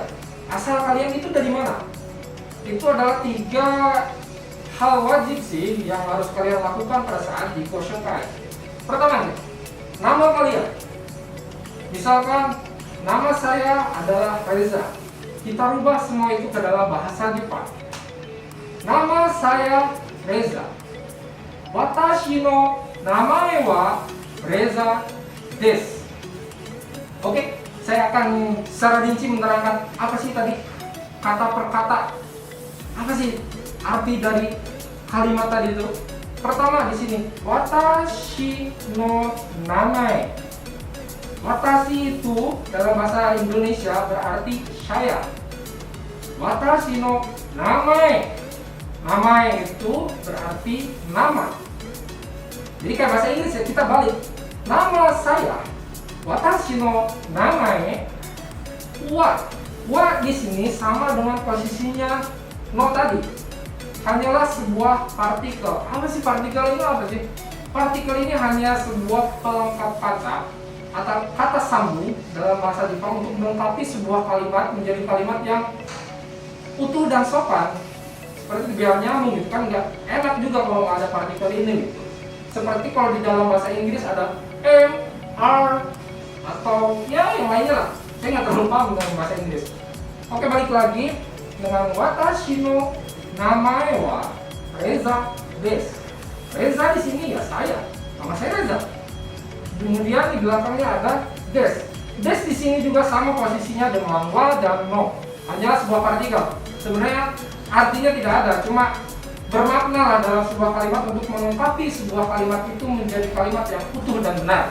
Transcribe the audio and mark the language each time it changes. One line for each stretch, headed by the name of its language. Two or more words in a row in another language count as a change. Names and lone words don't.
Indonesian: Asal kalian itu dari mana? Itu adalah 3 hal wajib sih yang harus kalian lakukan pada saat di Koshokai. Pertama, nama kalian. Misalkan nama saya adalah Reza. Kita rubah semua itu ke dalam bahasa Jepang. Nama saya Reza.
Japanese: 私の名前はRezaです.
Indonesian: Oke, saya akan secara rinci menerangkan apa sih tadi kata per kata. Apa sih arti dari kalimat tadi itu? Pertama di sini,
Japanese: 私の名前.
Indonesian: Watashi itu dalam bahasa Indonesia berarti saya.
Japanese: 私の名前.
Indonesian: Namae itu berarti nama. Jadi kayak bahasa Inggris ya, kita balik. Nama saya,
Japanese: 私の名前,
Indonesian: wa. Wa di sini sama dengan posisinya no tadi. Hanyalah sebuah partikel. Apa sih partikel ini? Apa sih? Partikel ini hanya sebuah pelengkap kata atau kata sambung dalam bahasa Jepang untuk melengkapi sebuah kalimat menjadi kalimat yang utuh dan sopan. Seperti biar nyambung gitu kan, nggak enak juga kalau nggak ada partikel ini gitu. Seperti kalau di dalam bahasa Inggris ada M, R, atau ya yang lainnya lah. Saya nggak terlalu paham dengan bahasa Inggris. Oke, balik lagi dengan
Japanese: 私の名前はRezaです.
Indonesian: Reza di sini ya saya, nama saya Reza. Kemudian di belakangnya ada desu. Desu di sini juga sama posisinya dengan wa dan no. Hanyalah sebuah partikel. Sebenarnya artinya tidak ada, cuma bermakna lah dalam sebuah kalimat untuk melengkapi sebuah kalimat itu menjadi kalimat yang utuh dan benar.